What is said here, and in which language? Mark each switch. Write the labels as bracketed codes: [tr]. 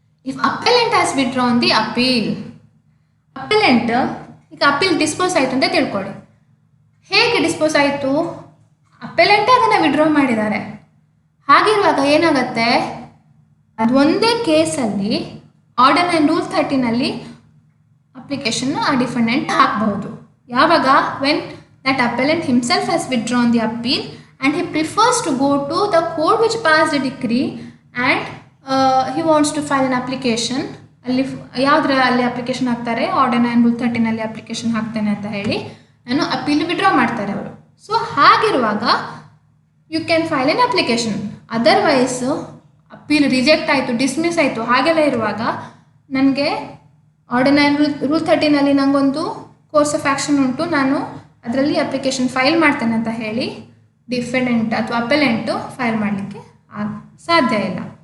[en] If appellant has withdrawn the appeal. [kn] ಅಪೆಲೆಂಟ್ ಈಗ appeal dispose ಆಯಿತು ಅಂತ ತಿಳ್ಕೊಳ್ಳಿ. ಹೇಗೆ ಡಿಸ್ಪೋಸ್ ಆಯಿತು? ಅಪೆಲೆಂಟೇ ಅದನ್ನು ವಿಡ್ರಾ ಮಾಡಿದ್ದಾರೆ. ಹಾಗಿರುವಾಗ ಏನಾಗುತ್ತೆ, ಅದು ಒಂದೇ ಕೇಸಲ್ಲಿ ಆರ್ಡಿನರಿ ರೂಲ್ 13ನಲ್ಲಿ ಅಪ್ಲಿಕೇಶನ್ ಆ ಡಿಫೆಂಡೆಂಟ್ ಹಾಕಬಹುದು. ಯಾವಾಗ? [en] When that appellant himself has withdrawn the appeal and he prefers to go to the court which passed the decree and he wants to file an application. [kn] ಅಲ್ಲಿ ಯಾವುದರಲ್ಲಿ ಅಪ್ಲಿಕೇಶನ್ ಹಾಕ್ತಾರೆ? Ordinary rule 13ನಲ್ಲಿ application ಹಾಕ್ತೇನೆ ಅಂತ ಹೇಳಿ ನಾನು appeal withdraw ಮಾಡ್ತಾರೆ ಅವರು. [en] So ಹಾಗಿರುವಾಗ you can file an application. [kn] Otherwise appeal reject ಆಯಿತು, ಡಿಸ್ಮಿಸ್ ಆಯಿತು, ಹಾಗೆಲ್ಲ ಇರುವಾಗ ನನಗೆ ಆರ್ಡಿನರಿ ರೂಲ್ 13ನಲ್ಲಿ ನನಗೊಂದು ಕೋರ್ಸ್ ಆಫ್ ಆ್ಯಕ್ಷನ್ ಉಂಟು, ನಾನು ಅದರಲ್ಲಿ ಅಪ್ಲಿಕೇಶನ್ ಫೈಲ್ ಮಾಡ್ತೇನೆ ಅಂತ ಹೇಳಿ ಡಿಫೆಂಡೆಂಟ್ ಅಥವಾ ಅಪೆಲೆಂಟು ಫೈಲ್ ಮಾಡಲಿಕ್ಕೆ ಸಾಧ್ಯ ಇಲ್ಲ.